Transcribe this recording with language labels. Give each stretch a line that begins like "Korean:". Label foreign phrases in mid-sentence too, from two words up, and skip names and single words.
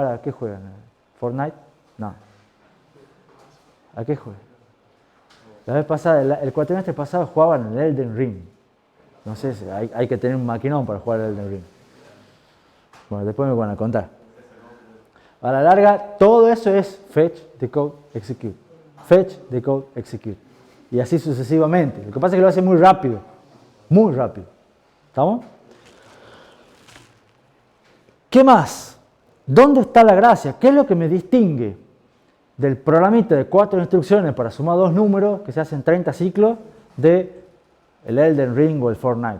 Spanish: ¿A qué juegan? ¿Fortnite? No. ¿A qué juegan? La vez pasada, el cuatrimestre pasado jugaban en el Elden Ring. No sé, hay que tener un maquinón para jugar el Elden Ring. Bueno, después me van a contar. A la larga, todo eso es
English: fetch, decode, execute. Fetch, decode, execute.
Spanish: Y así sucesivamente. Lo que pasa es que lo hace muy rápido. Muy rápido. ¿Estamos? ¿Qué más? ¿Dónde está la gracia? ¿Qué es lo que me distingue del programita de 4 instrucciones para sumar 2 números que se hacen 30 ciclos de el Elden Ring o el Fortnite?